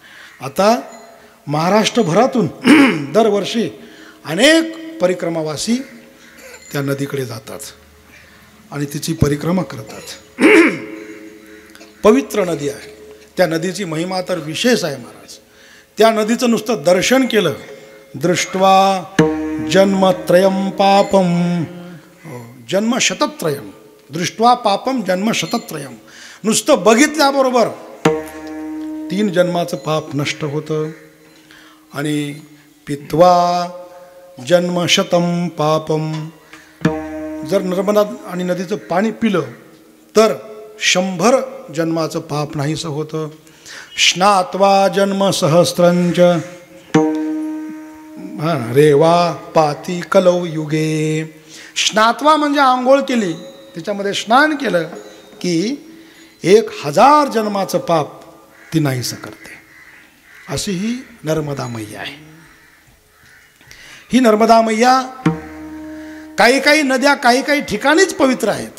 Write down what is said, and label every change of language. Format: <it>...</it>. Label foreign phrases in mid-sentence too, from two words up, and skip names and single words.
<mr>आता महाराष्ट्रभरातून दरवर्षी अनेक परिक्रमावासी त्या नदीकडे जातात आणि तिची परिक्रमा करतात. पवित्र नदी आहे. त्या नदीची महिमा तर विशेष आहे महाराज. त्या नदीचं नुसतं दर्शन केलं,</mr> <sa>दृष्ट्वा जन्मत्रयम पापम जन्मशतत्रयम, दृष्ट्वा पापम जन्मशतत्रयम,</sa> <mr>नुसतं बघितल्याबरोबर 3 जन्माचं पाप नष्ट होतं.</mr> <sa>आणि पित्वा जन्मशतम पापम,</sa> <mr>जर नर्मदा आणि नदीचं पाणी पिलं तर 100 जन्माचं पाप नाहीसं होतं.</mr> <sa>स्नात्वा जन्म सहस्रंच रेवा पाती कलौ युगे.</sa> <mr>स्नात्वा म्हणजे आंघोळ केली, त्याच्यामध्ये स्नान केलं की 1000 जन्माचं पाप ती नाहीसं करते. अशी ही नर्मदा मैया आहे. ही नर्मदा मैया काही काही नद्या काही काही ठिकाणीच पवित्र आहेत.</mr>